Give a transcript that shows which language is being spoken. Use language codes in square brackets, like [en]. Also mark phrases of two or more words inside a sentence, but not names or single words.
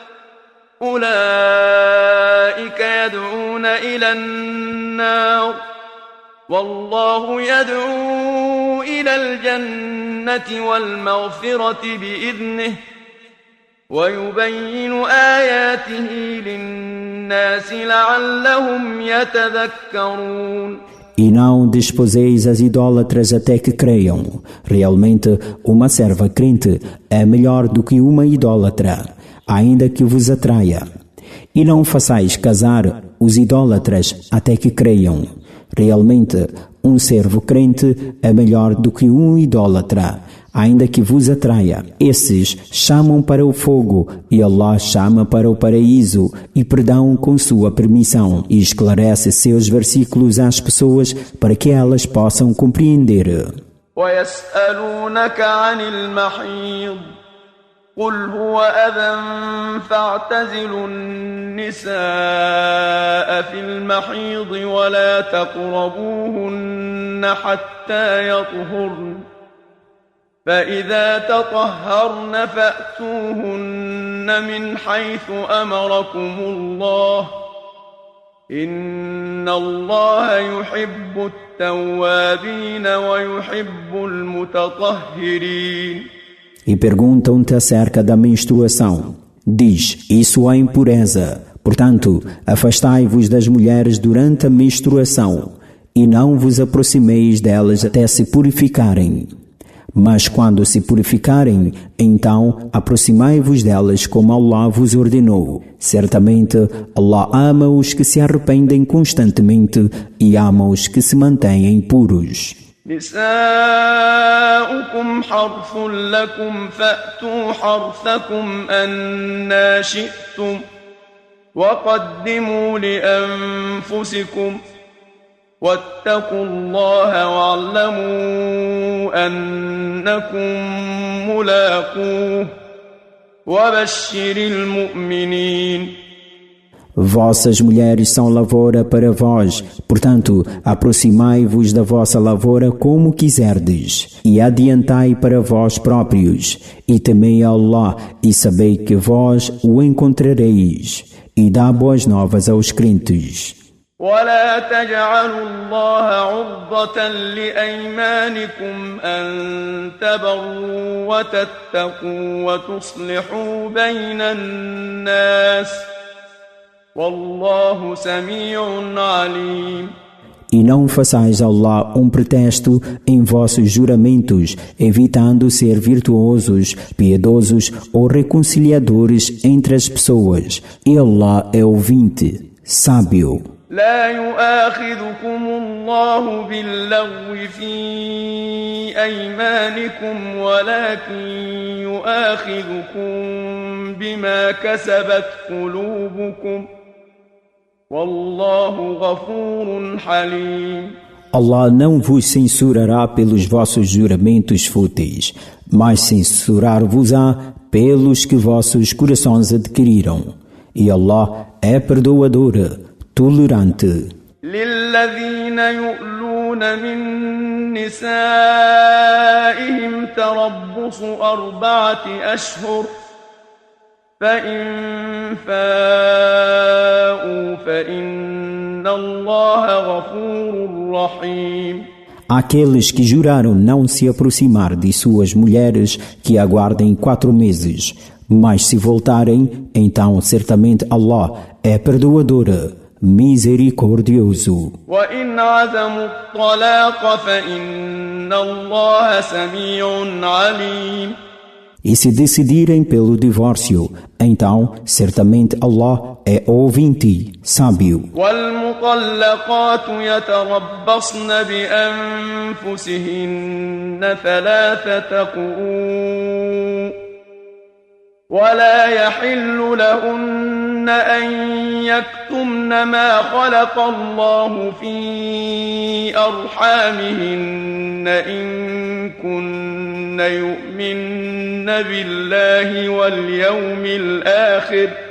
[ar] أولئك يدعون إلى النار والله يدعو إلى الجنة والمغفرة بإذنه ويبين آياته للناس لعلهم يتذكرون. [pt] E não desposeis as idólatras até que creiam. Realmente, uma serva crente é melhor do que uma idólatra, ainda que vos atraia. E não façais casar os idólatras até que creiam. Realmente, um servo crente é melhor do que um idólatra, ainda que vos atraia. Esses chamam para o fogo e Allah chama para o paraíso e perdão com sua permissão e esclarece seus versículos às pessoas para que elas possam compreender. [ar] وَيَسْأَلُونَكَ عَنِ الْمَحِيضِ قُلْ هُوَ أَذًى فَاعْتَزِلُوا النِّسَاءَ فِي الْمَحِيضِ وَلَا تَقْرَبُوهُنَّ حَتَّى يَطْهُرْنَ فَإِذَا تَطَهَّرْنَ فَأْتُوهُنَّ مِنْ حَيْثُ أَمَرَكُمُ اللَّهُ إِنَّ اللَّهَ يُحِبُّ التَّوَّابِينَ وَيُحِبُّ الْمُتَطَهِّرِينَ. [pt] E perguntam-te acerca da menstruação. Diz, isso é impureza. Portanto, afastai-vos das mulheres durante a menstruação e não vos aproximeis delas até se purificarem. Mas quando se purificarem, então aproximai-vos delas como Allah vos ordenou. Certamente, Allah ama os que se arrependem constantemente e ama os que se mantêm puros. [ar] نساؤكم حرث لكم فأتوا حرثكم أنى شئتم وقدموا لأنفسكم واتقوا الله واعلموا أنكم ملاقوه وبشر المؤمنين. [pt] Vossas mulheres são lavoura para vós, portanto, aproximai-vos da vossa lavoura como quiserdes, e adiantai para vós próprios, e temei a Allah, e sabei que vós o encontrareis, e dá boas novas aos crentes. [ar] ولا تجعلوا الله عرضة لأيمانكم أن تبروا وتتقوا وتصلحوا بين الناس والله سميع عليم. [pt] E não façais a Allah um pretexto em vossos juramentos, evitando ser virtuosos, piedosos ou reconciliadores entre as pessoas. E Allah é ouvinte, sábio. [ar] لا يؤاخذكم الله باللغو في أيمانكم ولكن يؤاخذكم بما كسبت قلوبكم والله غفور حليم. [pt] Allah não vos censurará pelos vossos juramentos fúteis, mas censurar-vos-á pelos que vossos corações adquiriram. E Allah é perdoador, tolerante. [ar] للذين يؤلون من نسائهم تربص 4 أشهر فإن فاءوا فإن الله غفور رحيم. [pt] Aqueles que juraram não se aproximar de suas mulheres que aguardem 4 meses, mas se voltarem, então certamente Allah é perdoador, misericordioso. [ar] وإن عزموا الطلاق فإن الله سميع عليم. [pt] E se decidirem pelo divórcio, então certamente Allah é ouvinte, sábio. [ar] والمطلقات يتربصن بأنفسهن 3 قروء ولا يحل لهن أن يكتمن ما خلق الله في أرحامهن إن كن يؤمن بالله واليوم الآخر